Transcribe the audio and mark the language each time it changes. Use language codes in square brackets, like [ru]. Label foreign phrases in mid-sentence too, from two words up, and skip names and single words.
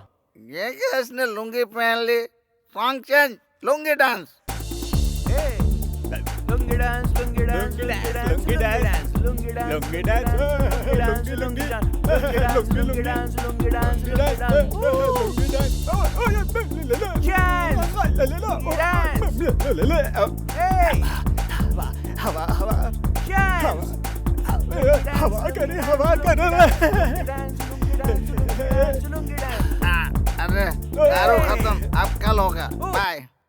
[hi] ये क्या, इसने लुंगी पहन ली? [en] song change, lungi dance. Lungi dance, lungi dance, lungi dance, lungi dance, lungi dance, lungi dance, lungi dance, lungi dance, lungi dance, lungi dance. Chance! Dance! Hey! [hi] हवा हवा [en] Chance! [hi] हवा करे हवा करे अरे दारू खत्म, अब कल होगा। बाय।